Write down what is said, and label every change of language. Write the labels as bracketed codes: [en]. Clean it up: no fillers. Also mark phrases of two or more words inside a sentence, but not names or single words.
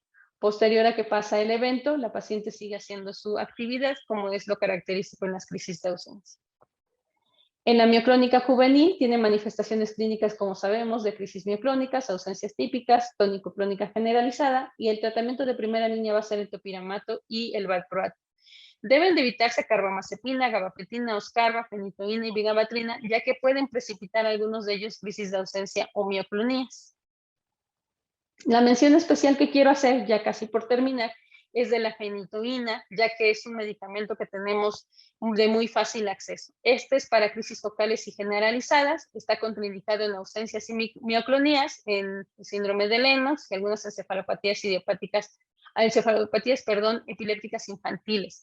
[es] Posterior a que pasa el evento, la paciente sigue haciendo su actividad, como es lo característico en las crisis de ausencia. En la mioclónica juvenil tiene manifestaciones clínicas, como sabemos, de crisis mioclónicas, ausencias típicas, tónico-clónica generalizada, y el tratamiento de primera línea va a ser el topiramato y el valproato. Deben de evitarse carbamazepina, gabapentina, oscarba, fenitoína y vigabatrina, ya que pueden precipitar algunos de ellos crisis de ausencia o mioclonías. La mención especial que quiero hacer, ya casi por terminar, es de la fenitoína, ya que es un medicamento que tenemos de muy fácil acceso. Este es para crisis focales y generalizadas, está contraindicado en ausencias y mioclonías, en síndrome de Lennox y algunas encefalopatías epilépticas infantiles.